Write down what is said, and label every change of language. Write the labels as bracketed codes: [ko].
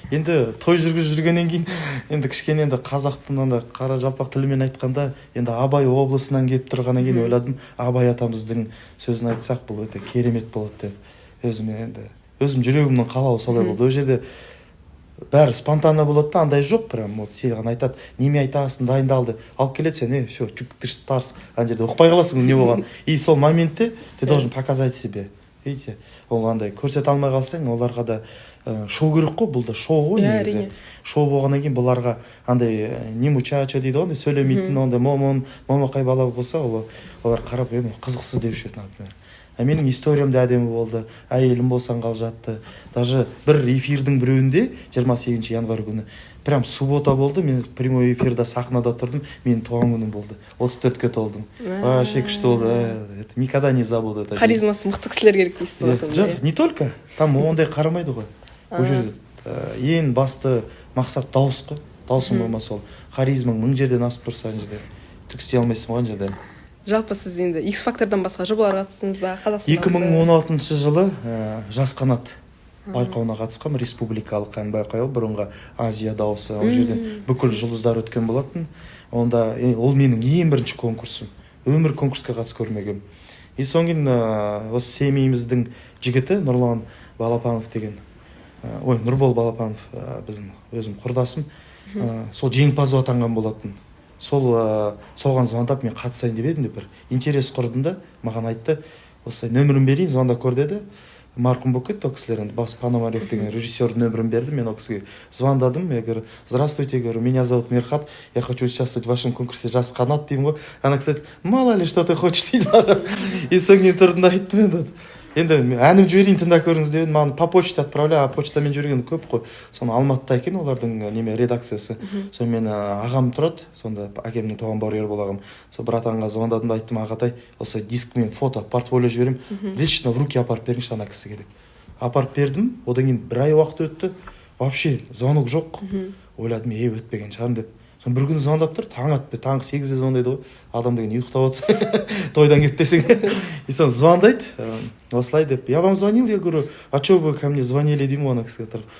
[kk] Енді той жүргеннен кейін енді кішкене енді қазақтың анда қара жалпақ тілімен айтқанда енді Абай облысынан келіп тұрғаннан кейін ойладым, Абай атамыздың сөзін айтсақ бұл өте керемет болады деп. Өзім жүрегімнің қалауы солай болды. Ол жерде бәрі спонтанно болады да, андай жоқ, [ru] прям вот [kk] саған айтады, неме айтасың, дайындал деп алып келеді, сен все чүк тарс ана жерде ұқпай қаласың не болған. [ru] И [kk] сол моментте [ru] ты должен показать себе. Видите, [kk] ол андай көрсете алмай қалсаң, оларға да шоу керек қой, бұл да шоу ғой негізі. Шоу болғаннан кейін бұларға андай не мучачо дейді ғой, сөйлемейтін, ондай момақай бала болса, олар қарап қызықсыз деуші еді, например. Менің историям да әдемі болды, әйелім болсаң қал жатты. Даже бір эфирдің біреуінде 28 январь күні прям суббота болды, мен прямой эфирда сахнада тұрдым, менің туған күнім болды, 34-ке толдым. [ru] Вообще [kk] күшті болды, [ru] это никогда не забуду. [kk] Харизмасы мықты кісілер керек дейсіз. Жоқ, [ru] не только, там [kk] ондай қарамайды ғой. Ол жерде ең басты мақсат дауыс қой, даусың болмаса ол харизмаң 1000 жерден асып тұрса, ана жерде түк істей алмайсың ғой ана жерде. Жалпы сіз енді X-Factor'дан басқа жобаларға қатыстыңыз ба? 2016 жылы Жас қанат байқауына қатысқам, республикалық ән байқауы, бұрынғы Азия дауысы. Ол жерден бүкіл жұлдыздар өткен болатын. Онда ол менің ең бірінші конкурсым. Өмір конкурсқа қатысып көрмегем. И соңын осы семейіміздің жігіті Нұрлан Балапанов деген, Нұрбол Балапанов біздің өзім құрдасым, сол жеңімпаз атанған болатын. Соған звондап мен қатысайын деп едім, бір интерес құрдым да, маған айтты, осылай нөмірін берейін, звондап көр деді. Марқұм болып кетті, ол кісілер енді Бас Пономарев деген режиссердің нөмірін берді, мен ол кісіге звондадым, [ru] я говорю, здравствуйте, говорю, меня зовут Мирхат, я хочу участвовать в вашем конкурсе [kk] Жас қанат деймін ғой. [ru] Она, кстати, мало ли что ты хочешь [kk] дейді. И соңын тұрдым да айттым енді. Енді әнім жіберейін, тыңдап көріңіз деп едім, маған [ru] по почте отправля, [kk] почтамен жүрген көп қой. Соны Алматыда екен олардың неме редакциясы. Соны мен ағам тұрады, сонда әкемнің туған бауыры Ербол ағам. Сол братанға звондадым да айттым, ағатай, осы дискмен фото, портфолио жіберем, [ru] лично в руки [kk] апарып беріңізші ана кісіге деп. Апарып бердім, одан кейін бір ай уақыт өтті, вообще звонок жоқ. Ойладым, өтпеген шығармын деп. Соны бір күні звондап тұр, таң атпай, таңғы 8-де звондайды ғой, адам деген ұйықтап отса, тойдан кеп десең. [ru] И [kk] соны звондайды, осылай деп, [ru] я вам звонил, я говорю, а что вы ко мне звонили [kk] деймін, ана кісіге тұрып.